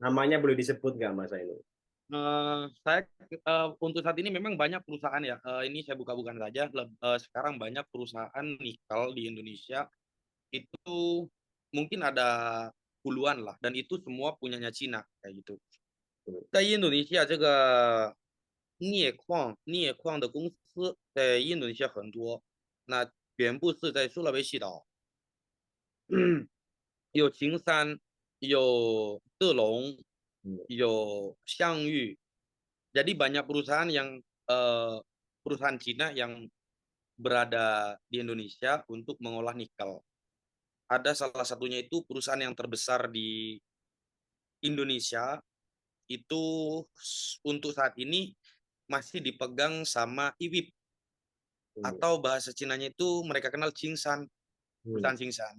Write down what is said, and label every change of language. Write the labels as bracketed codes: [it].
[id] Namanya boleh disebut nggak Mas Ainur? Saya untuk saat ini memang banyak perusahaan ya. Ini saya buka-bukan saja. Sekarang banyak perusahaan nikel di Indonesia itu mungkin ada puluhan lah, dan itu semua punyanya Cina kayak gitu. [zh] 在印度尼西亚这个镍矿的公司在印度尼西亚很多，那全部是在苏拉威西岛，有秦山，有德龙，有项羽。 [id] Jadi banyak perusahaan yang perusahaan Cina yang berada di Indonesia untuk mengolah nikel. Ada salah satunya itu perusahaan yang terbesar di Indonesia itu untuk saat ini masih dipegang sama IWIP, atau bahasa Cinanya itu mereka kenal Cingsan, perusahaan Cingsan.